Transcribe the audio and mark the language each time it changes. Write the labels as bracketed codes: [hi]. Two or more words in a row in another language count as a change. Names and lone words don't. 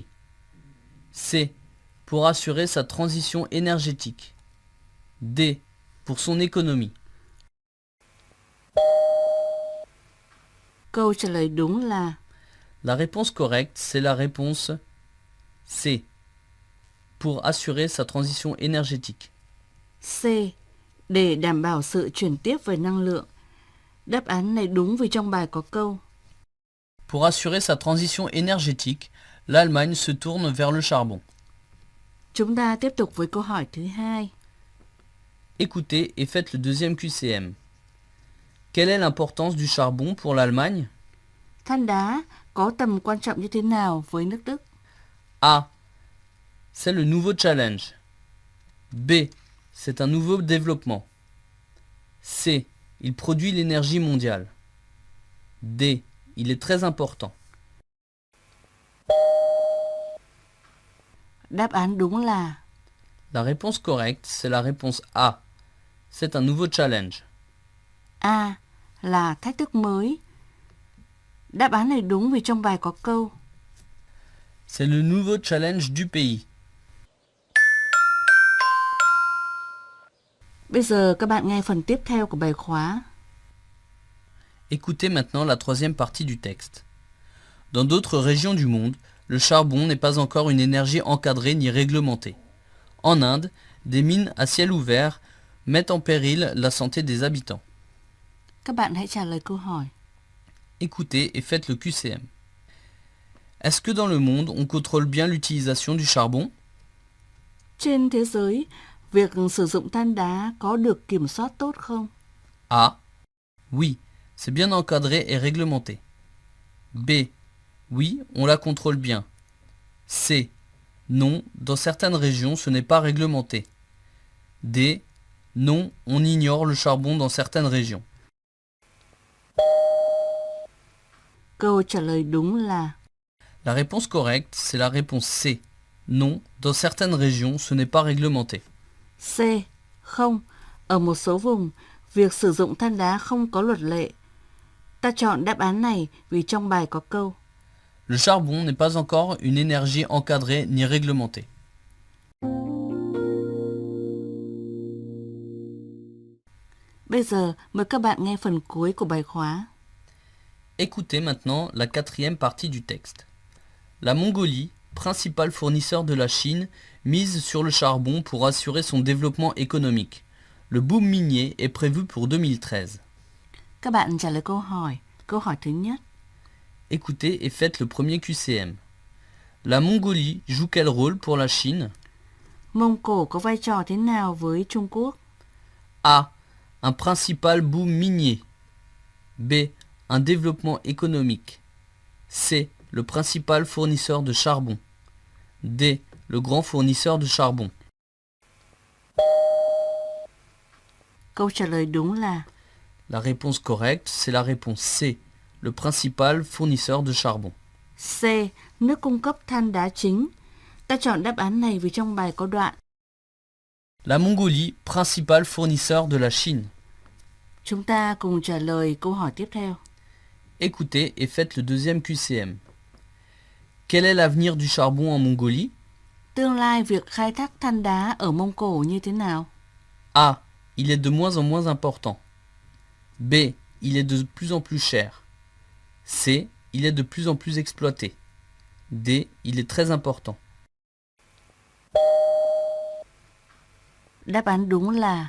[fr] C. Pour assurer sa transition énergétique. D. Pour son économie. [vi] Câu trả lời đúng là [fr] La réponse correcte, c'est la réponse C. Pour assurer sa transition énergétique. C. [vi] Để đảm bảo sự chuyển tiếp về năng lượng. Đáp án này đúng vì trong bài có câu. [fr] Pour assurer sa transition énergétique, l'Allemagne se tourne vers le charbon. [vi] Chúng ta tiếp tục với câu hỏi thứ hai. [fr] Écoutez et faites le deuxième QCM. Quelle est l'importance du charbon pour l'Allemagne? [vi] Than đá có tầm quan trọng như thế nào với nước Đức? [fr] A. C'est le nouveau challenge. B. C'est un nouveau développement. C. Il produit l'énergie mondiale. D. Il est très important. [vi] Đáp án đúng là [fr] La réponse correcte, c'est la réponse A. C'est un nouveau challenge. A. [vi] Là thách thức mới. Đáp án này đúng vì trong bài có câu. [fr] C'est le nouveau challenge du pays. [vi] Bây giờ các bạn nghe phần tiếp theo của bài khóa. [fr] Écoutez maintenant la troisième partie du texte. Dans d'autres régions du monde, le charbon n'est pas encore une énergie encadrée ni réglementée. En Inde, des mines à ciel ouvert mettent en péril la santé des habitants. [vi] Các bạn hãy trả lời câu hỏi. [fr] Écoutez et faites le QCM. Est-ce que dans le monde, on contrôle bien l'utilisation du charbon? [vi] Trên thế giới, việc sử dụng than đá có được kiểm soát tốt không? [fr] A. Oui, c'est bien encadré et réglementé. B. Oui, on la contrôle bien. C. Non, dans certaines régions, ce n'est pas réglementé. D. Non, on ignore le charbon dans certaines régions. [vi] Câu trả lời đúng là [fr] La réponse correcte, c'est la réponse C. Non, dans certaines régions, ce n'est pas réglementé. [vi] C. Không. Ở một số vùng, việc sử dụng than đá không có luật lệ. Ta chọn đáp án này vì trong bài có câu. [fr] Le charbon n'est pas encore une énergie encadrée ni réglementée. [vi] Bây giờ mời các bạn nghe phần cuối của bài khóa. [fr] Écoutez maintenant la quatrième partie du texte. La Mongolie, principal fournisseur de la Chine, mise sur le charbon pour assurer son développement économique. Le boom minier est prévu pour 2013. [vi] Các bạn trả lời câu hỏi. Câu hỏi thứ nhất. [fr] Écoutez et faites le premier QCM. La Mongolie joue quel rôle pour la Chine? [vi] Mông Cổ có vai trò thế nào với Trung Quốc? [fr] A. Un principal boom minier. B. Un développement économique. C. Le principal fournisseur de charbon. D. Le grand fournisseur de charbon. [vi] Câu trả lời đúng là [fr] La réponse correcte, c'est la réponse C. Le principal fournisseur de charbon. C. [vi] Nước cung cấp than đá chính. Ta chọn đáp án này vì trong bài có đoạn [fr] La Mongolie, principal fournisseur de la Chine. [vi] Chúng ta cùng trả lời câu hỏi tiếp theo. [fr] Écoutez et faites le deuxième QCM. Quel est l'avenir du charbon en Mongolie? [vi] Tương lai việc khai thác than đá ở Mông Cổ như thế nào? [fr] A. Il est de moins en moins important. B. Il est de plus en plus cher. C. Il est de plus en plus exploité. D. Il est très important. [vi] Đáp án đúng là